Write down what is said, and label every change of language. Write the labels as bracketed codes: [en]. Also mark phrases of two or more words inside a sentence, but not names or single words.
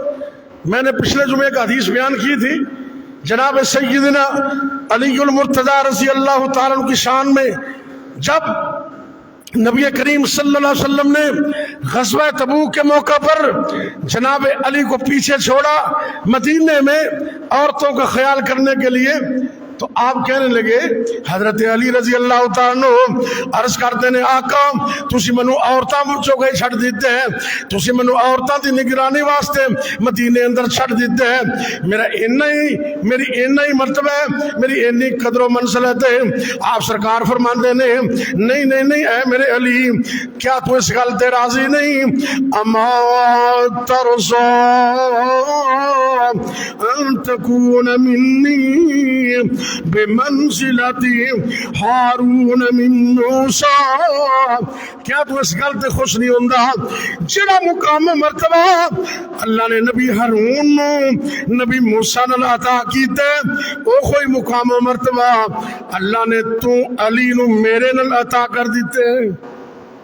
[ur] میں نے پچھلے جمعے ایک حدیث بیان کی تھی جناب سیدنا علی المرتضی رضی اللہ تعالیٰ عنہ کی شان میں، جب نبی کریم صلی اللہ علیہ وسلم نے غزوہ تبوک کے موقع پر جناب علی کو پیچھے چھوڑا مدینے میں عورتوں کا خیال کرنے کے لیے، تو آپ کہنے لگے حضرت علی رضی اللہ تعالیٰ عنہ عرض کرتے ہیں آقا [pa] تسی منو عورتاں مجھو گئے چھڑ دیتے ہیں، تسی منو عورتاں دی نگرانی واسطے مدینے اندر چھڑ دیتے ہیں، میری اینا ہی مرتبہ ہے، میری اینی قدر و منزلت ہے۔ آپ سرکار فرماندے نے نہیں نہیں نہیں اے میرے علی، کیا تو اس گل تے راضی نہیں؟ [ar] اما ترضى ان تكون منی بمنزلتی ہارون من موسیٰ، [pa] کیا تو اس گل تے خوش نہیں ہوندہ جڑا مقام مرتبہ اللہ نے نبی ہارون نو نبی موسیٰ نال عطا کیتے، او کوئی مقام مرتبہ اللہ نے تو علی نو میرے نال عطا کر دیتے۔